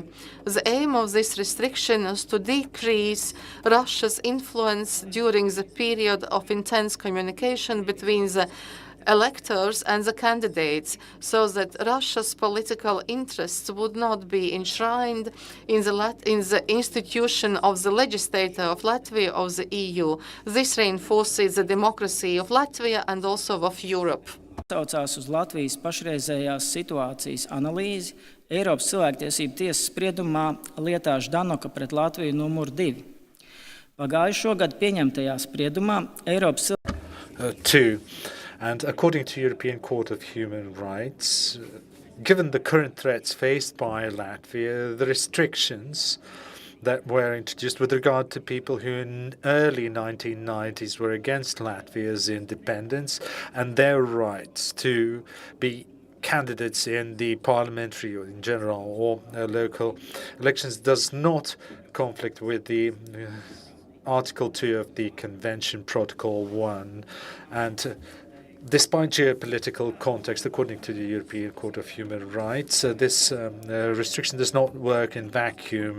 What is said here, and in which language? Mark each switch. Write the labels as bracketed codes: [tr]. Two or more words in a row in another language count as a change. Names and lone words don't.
[en] The aim of this restriction is to decrease Russia's influence during the period of intense communication between the electors and the candidates, so that Russia's political interests would not be enshrined in the institution of the legislature of Latvia of the EU. This reinforces the democracy of Latvia and also of Europe. [lv] Atsaucās uz Latvijas pašreizējās situācijas analīzi Eiropas cilvēktiesību tiesas spriedumā lietā Ždanoka pret Latviju numur 2. Pagājušo gadu pieņemtajā spriedumā Eiropas 2. [en] And according to European Court of Human Rights, given the current threats faced by Latvia, the restrictions that were introduced with regard to people who in early 1990s were against Latvia's independence and their rights to be candidates in the parliamentary or in general or local elections does not conflict with the Article 2 of the Convention, Protocol 1, and despite geopolitical context, according to the European Court of Human Rights, this restriction does not work in vacuum.